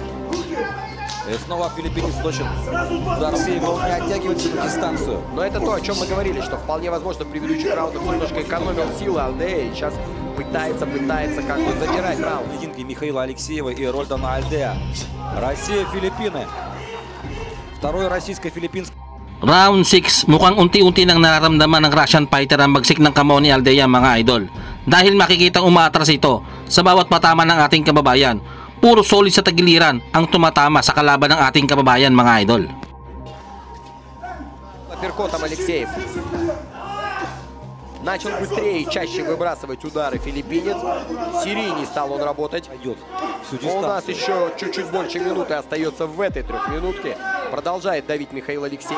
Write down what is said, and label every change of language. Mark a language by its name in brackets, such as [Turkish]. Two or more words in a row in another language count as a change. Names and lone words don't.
[Russian] И снова филиппинец точит удар Алексеева, он не оттягивается на дистанцию. Но это то, о чем мы говорили, что вполне возможно в предыдущих раундах немножко экономил силы Альдея. И сейчас пытается как бы забирать раунд. Поединки Михаила Алексеева и Рольдана Альдея. Россия, Филиппины. Vторой российско-филиппинский. [Filipino] Round 6, mukhang unti-unti nang nararamdaman ng [English] Russian fighter [Filipino] ang bagsik ng kamao ni Aldea mga idol. Dahil makikitang umaatras ito sa bawat patama ng ating kababayan. Puro solid sa tagiliran ang tumatama sa kalaban ng ating kababayan mga idol. [Russian] Апперкотом Алексеев. Начал быстрее и чаще выбрасывать удары филиппинец. Серийней стал он работать. Идет всю У нас дистанцию. еще чуть-чуть больше минуты остается в этой трехминутке. Продолжает давить Михаил Алексеев.